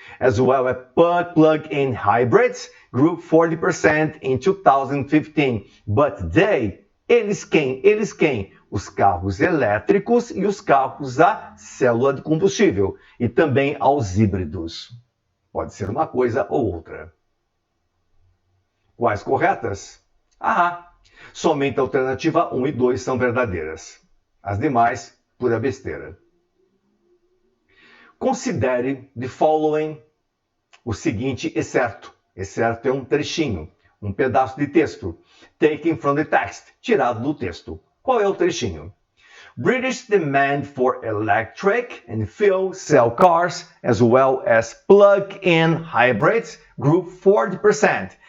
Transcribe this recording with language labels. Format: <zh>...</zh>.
<en>As well as plug-in hybrids grew 40% in 2015. But they,</en> <pt>eles quem? Eles quem? Os carros elétricos e os carros a célula de combustível. E também aos híbridos. Pode ser uma coisa ou outra. Quais corretas? Somente a alternativa 1 e 2 são verdadeiras. As demais, pura besteira. Considere</pt> <en>the following,</en> <pt>o seguinte excerto. Excerto é um trechinho, um pedaço de texto.</pt> <en>Taken from the text,</en> <pt>tirado do texto. Qual é o trechinho?</pt> <en>British demand for electric and fuel cell cars, as well as plug-in hybrids, grew 40%.</en>